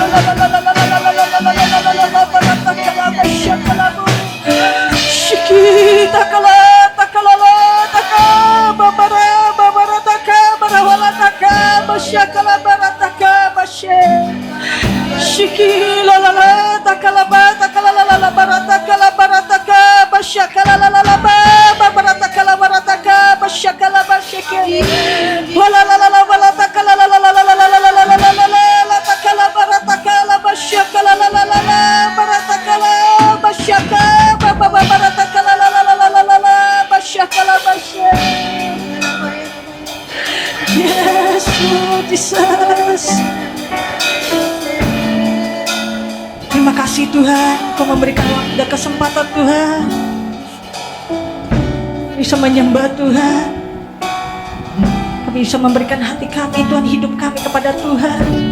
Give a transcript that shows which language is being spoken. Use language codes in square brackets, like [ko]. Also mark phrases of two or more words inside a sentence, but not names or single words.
[en] Shiki takala takala taka babara taka barawala taka basyakala barataka bashe Shiki la la la takala la la la barataka basyakala la la la barataka basyakala basyake wala la la la wala takala la la la la la la la la la la takala barataka la basyakala la la la la barataka basyaka baba barataka la la la la la la basyakala basye Yes Lord Jesus. [id] Terima kasih Tuhan, Kau memberikan waktu dan kesempatan Tuhan bisa menyembah Tuhan. Kami bisa memberikan hati kami Tuhan, hidup kami kepada Tuhan.